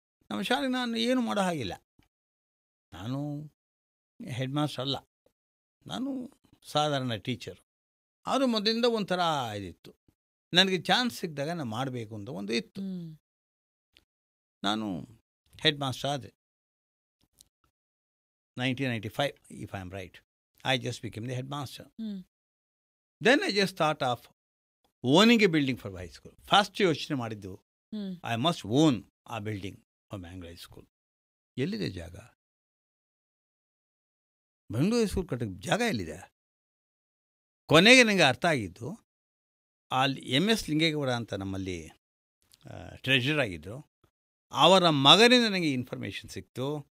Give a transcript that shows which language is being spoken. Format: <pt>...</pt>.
<kn>ನಮ್ಮ ಶಾಲೆಗೆ ನಾನು ಏನು ಮಾಡೋ ಹಾಗಿಲ್ಲ. ನಾನು ಹೆಡ್ ಮಾಸ್ಟರ್ ಅಲ್ಲ, ನಾನು ಸಾಧಾರಣ ಟೀಚರ್. ಆದರೂ ಮೊದಲಿಂದ ಒಂಥರ ಇದಿತ್ತು, ನನಗೆ ಚಾನ್ಸ್ ಸಿಕ್ಕಿದಾಗ ನಾನು ಮಾಡಬೇಕು ಅಂತ ಒಂದು ಇತ್ತು. ನಾನು ಹೆಡ್ ಮಾಸ್ಟರ್ ಆದೆ 1995,</kn> <en>if I am right. I just became the headmaster. Then I just thought of owning a building for high school. First</en> <kn>ಯೋಚನೆ ಮಾಡಿದ್ದು,</kn> <en>I must own a building for Bangalore High School.</en> <kn>ಎಲ್ಲಿದೆ ಜಾಗ? Bengaluru high school ಕಟ್ಟಕ್ಕೆ ಜಾಗ ಎಲ್ಲಿದೆ? ಕೊನೆಗೆ ನನಗೆ ಅರ್ಥ ಆಗಿದ್ದು, ಅಲ್ಲಿ MS ಲಿಂಗೇಗೌಡ ಅಂತ ನಮ್ಮಲ್ಲಿ ಟ್ರೆಷರ್ ಆಗಿದ್ದರು, ಅವರ ಮಗನಿಂದ ನನಗೆ ಇನ್ಫಾರ್ಮೇಷನ್ ಸಿಕ್ತು.</kn>